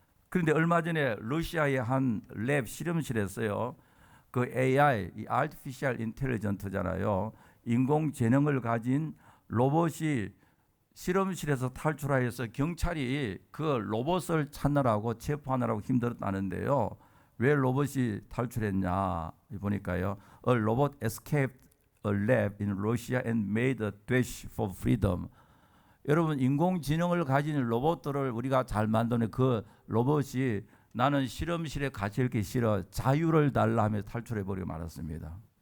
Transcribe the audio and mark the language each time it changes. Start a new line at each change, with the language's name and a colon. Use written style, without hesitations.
Korean: 그런데 얼마 전에 러시아의 한 랩 실험실에서요, 그 AI, 이 Artificial Intelligence잖아요, 인공지능을 가진 로봇이 실험실에서 탈출하여서 경찰이 그 로봇을 찾느라고 체포하느라고 힘들었다는데요. 왜 로봇이 탈출했냐 보니까요,
English: A robot escaped a lab in Russia and made a dash for freedom.
Korean: 여러분, 인공지능을 가진 로봇들을 우리가 잘 만드는 그 로봇이 나는 실험실에 갇혀 있기 싫어, 자유를 달라 하며 탈출해버리고 말았습니다.